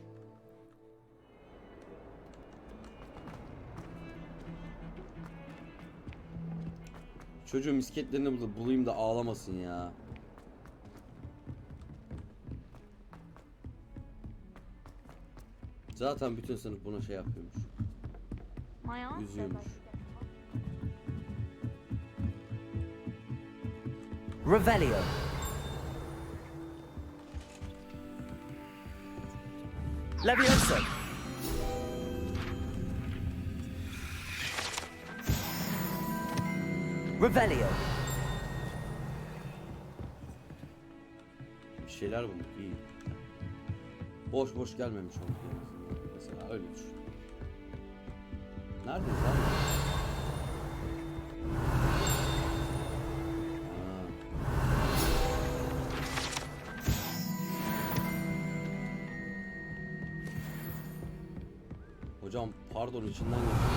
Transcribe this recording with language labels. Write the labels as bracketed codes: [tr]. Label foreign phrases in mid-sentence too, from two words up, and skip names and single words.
[tr] Çocuğun misketlerini bulayım da ağlamasın ya. Zaten bütün sınıf buna şey yapıyormuş. Üzüyormuş. Revelio. Levioso. Revelio. Bir şeyler bulduk, iyi. Boş boş gelmemiş olduk yani. Mesela öyle düşün. Neredeyiz abi? Hocam pardon, içinden geçtim.